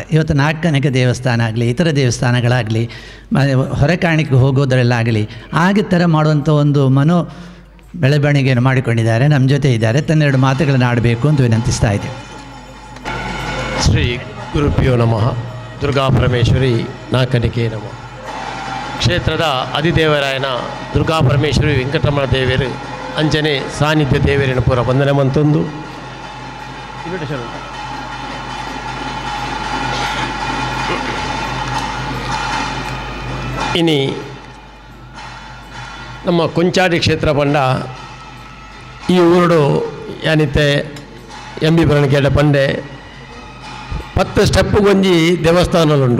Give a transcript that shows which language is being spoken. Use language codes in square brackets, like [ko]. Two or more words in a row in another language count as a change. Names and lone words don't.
[kn] ಇವತ್ತು ನಾಗಕನ್ನಿಕಾ ದೇವಸ್ಥಾನ ಆಗಲಿ, ಇತರ ದೇವಸ್ಥಾನಗಳಾಗಲಿ, ಹೊರಕಾಣಿಕೆ ಹೋಗೋದರಲ್ಲಾಗಲಿ ಹಾಗೆ ಥರ ಮಾಡುವಂಥ ಒಂದು ಬೆಳವಣಿಗೆಯನ್ನು ಮಾಡಿಕೊಂಡಿದ್ದಾರೆ. ನಮ್ಮ ಜೊತೆ ಇದ್ದಾರೆ. ತನ್ನೆರಡು ಮಾತುಗಳನ್ನು ಆಡಬೇಕು ಅಂತ ವಿನಂತಿಸ್ತಾ ಇದ್ದೇವೆ. [sa] ಶ್ರೀ ಗುರುಭ್ಯೋ ನಮಃ. ದುರ್ಗಾಪರಮೇಶ್ವರಿ ನಾಗಕನ್ನಿಕೆ ನಮಃ. [tcy] ಕ್ಷೇತ್ರದ ಅಧಿದೇವರಾಯನ ದುರ್ಗಾಪರಮೇಶ್ವರಿ ವೆಂಕಟರಮಣ ದೇವರು ಅಂಜನೆ ಸಾನ್ನಿಧ್ಯ ದೇವರಿನ ಪೂರ ವಂದನೆ ಮಂತೊಂದು ಇನಿ ನಮ್ಮ ಕೊಂಚಾಡಿ ಕ್ಷೇತ್ರ ಪಂಡ ಈ ಊರುಡು ಯಾನಿತ್ತೆ ಎಂಬಿ ಬರಣಗೇಡ ಪಂಡೆ 10 ಸ್ಟೆಪ್ ಒಂಜಿ ದೇವಸ್ಥಾನಲುಂಡು.